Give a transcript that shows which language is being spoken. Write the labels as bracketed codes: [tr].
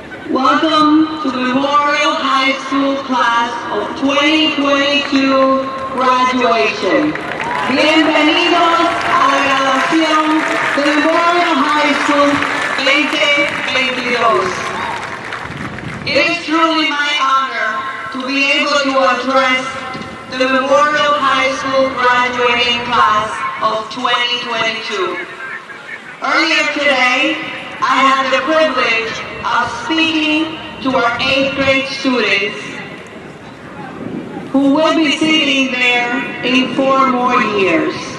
[en] Welcome to the Memorial High School class of 2022 graduation. [es] Bienvenidos a la graduación de Memorial High School 2022. [en] It is truly my honor to be able to address the Memorial High School graduating class of 2022. Earlier today, I had the privilege of speaking to our 8th grade students who will be sitting there in 4 more years.